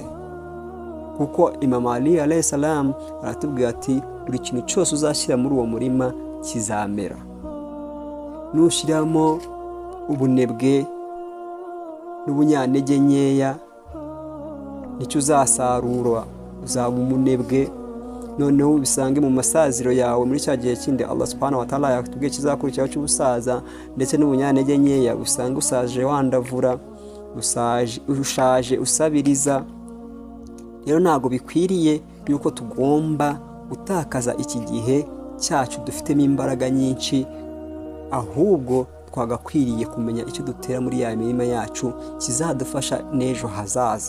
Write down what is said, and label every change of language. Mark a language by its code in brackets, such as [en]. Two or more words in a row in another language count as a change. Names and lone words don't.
[rw] Kuko Imam Ali [ar] عليه السلام [rw] aratubwira ati buri kintu cyose uzashyira muri uwo murima kizamera. Nushyiramo ubunebwe n'ubunyantege nkeya, nicyo uzasarura, uzaba umunebwe. Noneho ubisange mu masaziro yawe muri cya gihe kindi [ar] الله سبحانه وتعالى [rw] yatubwiye kizakurikiraho cy'ubusaza ndetse n'ubunyantege nkeya, usanga usaje wandavura, ushaje usabiriza. Rero ntabwo bikwiriye yuko tugomba gutakaza iki gihe cyacu dufitemo imbaraga nyinshi, ahubwo twagakwiriye kumenya icyo dutera muri ya mirima yacu kizadufasha n'ejo hazaza.